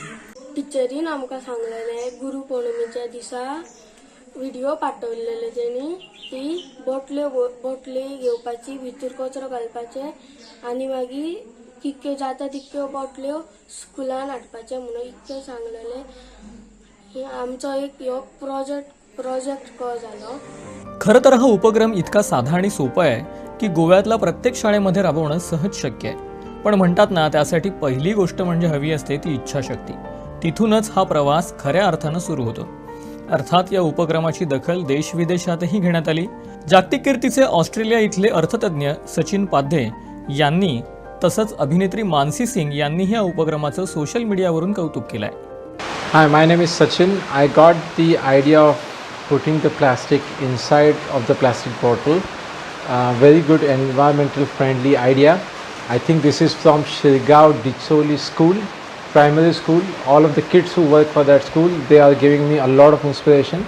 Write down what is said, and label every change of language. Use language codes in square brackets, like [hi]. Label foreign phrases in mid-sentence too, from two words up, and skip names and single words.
[kok] टिचरीन आमकां सांगलेले गुरुपौर्णिमेच्या दिसा व्हिडिओ पाठवलेले तेणी ती बोटली घेवपाची, भितर कचरो घालपाचे आनी मागीर कितक्यो जाता तितक्यो बोटल्यो स्कुलान हाडपाचे म्हणून इतकें सांगलेले. आमचो एक ह्यो प्रोजेक्ट को जालो. [mr] खरं तर हा उपक्रम इतका साधा आणि सोपा आहे की गोव्यातला प्रत्येक शाळेमध्ये राबवणं सहज शक्य आहे. पण म्हणतात ना, त्यासाठी पहिली गोष्ट म्हणजे हवी असते ती इच्छाशक्ती. तिथूनच हा प्रवास खऱ्या अर्थानं सुरू होतो. अर्थात या उपक्रमाची दखल देश-विदेशातही घेण्यात आली. जागतिक कीर्तीचे ऑस्ट्रेलिया इथले अर्थतज्ञ सचिन पाध्ये यांनी तसंच अभिनेत्री मानसी सिंग यांनीही या उपक्रमाचं सोशल मीडियावरून कौतुक केलंय. [en] Hi, my name is Sachin. I got the idea of putting the plastic inside of the plastic bottle. Very good environmental friendly idea. I think this is from Shirgaon Dicholi School, primary school. All of the kids who work for that school, they are giving me a lot of inspiration.